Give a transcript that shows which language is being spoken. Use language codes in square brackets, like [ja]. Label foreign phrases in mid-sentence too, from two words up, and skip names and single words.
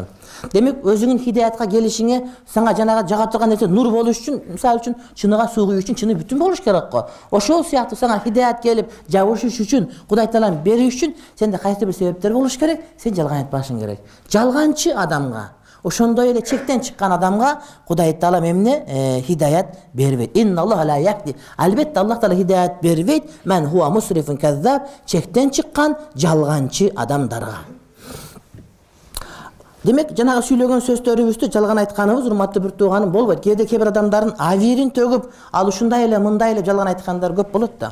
[ky] Демек өзүңүн хидаятка келишиңе сага жанагы жага турган нерсе нур болуш үчүн, мисалы үчүн чыныга суу куюш үчүн чыны бүтүн болуш керек го. Ошол сыяктуу сага хидаят келип, жабышыш үчүн, Кудай Таалам бериш үчүн сенде кайсы бир себептер болуш керек, сен жалган айтпашың керек. Жалганчы адамга, ошондой эле чектен чыккан адамга Кудай Таалам эмне хидаят бербейт. [ar] إن الله لا يهدي. [ky] Албетте Аллах Таала хидаят бербейт [ar] من هو مسرف كذاب, [ky] чектен чыккан жалганчы адамдарга. Демек жанагы сүйлөгөн сөздөрүбүздү жалган айтканыбыз, урматтуу бир тууганым, болбойт. Кээде кээ бир адамдардын авирин төгүп, ал ушундай эле, мындай эле жалган айткандар көп болот да.